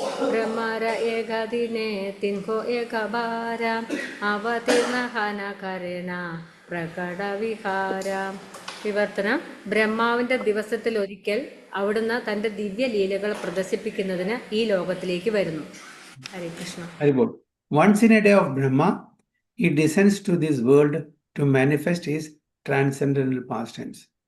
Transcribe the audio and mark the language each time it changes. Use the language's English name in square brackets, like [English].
[Bangla] ब्रह्मर एक दिने तिन्हो एक बार अवतीर्ण करेण പ്രകട വിഹാര. [Malayalam] വിവർത്തനം: ബ്രഹ്മാവിന്റെ ദിവസത്തിൽ ഒരിക്കൽ അവിടുന്ന് തന്റെ ദിവ്യ ലീലകൾ പ്രദർശിപ്പിക്കുന്നതിന് ഈ ലോകത്തിലേക്ക് വരുന്നു. ഹരേ Krishna. [English] Once in a day of Brahma, he descends to this world to manifest his transcendental pastimes.